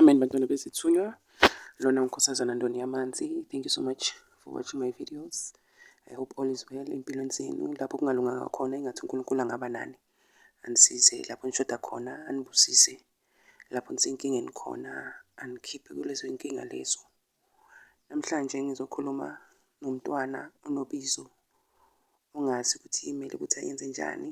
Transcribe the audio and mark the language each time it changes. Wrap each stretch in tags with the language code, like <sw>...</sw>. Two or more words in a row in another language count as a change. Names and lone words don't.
<zu>abantwana bezithunywa. Lona uNkosazana Ndoni Yamanzi.</zu> <en>Thank you so much for watching my videos. I hope all is well</en> <zu>empilweni zenu. Lapho kungalunganga khona engathi uNkulunkulu angaba nani. Anisize lapho nishoda khona, anibusise. Lapho nisenkingeni khona, anikhiphe kulezo inkinga lezo. Namhlanje ngizokhuluma nomntwana onobizo. Ongazi ukuthi imele ukuthi ayenze njani.</zu>